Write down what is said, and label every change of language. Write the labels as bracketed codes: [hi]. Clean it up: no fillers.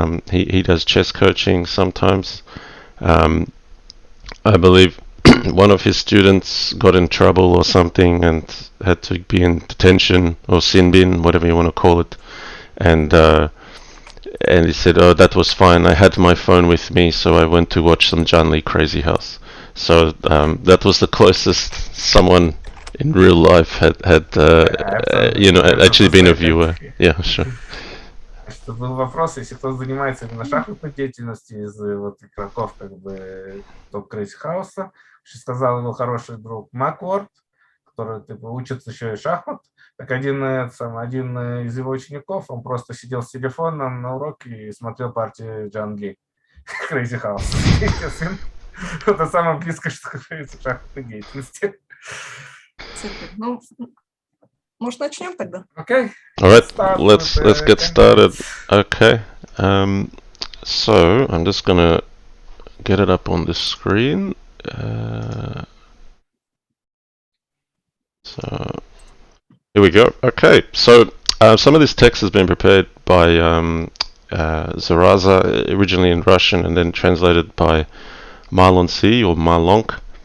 [en] He does chess coaching sometimes. I believe one of his students got in trouble or something and had to be in detention or sin bin, whatever you want to call it, and he said, oh, that was fine, I had my phone with me, so I went to watch some John Lee Crazyhouse. So that was the closest someone in real life had actually been a viewer. Yeah, sure. [ru] Что был вопрос, если кто занимается именно шахматной деятельностью из игроков топ Crazyhouse, что сказал его хороший друг Макворд, который учится еще и шахмат, так один из его учеников, он просто сидел с телефоном на уроке и смотрел партию Джан Ли Crazyhouse. Это самое близкое, что говорится в шахматной деятельности. Ну, может, начнем тогда? [en] Okay. All right, let's get started. Okay. So I'm just gonna get it up on the screen. So here we go. Okay, so some of this text has been prepared by Zaraza, originally in Russian and then translated by Marlon C or Marlonc.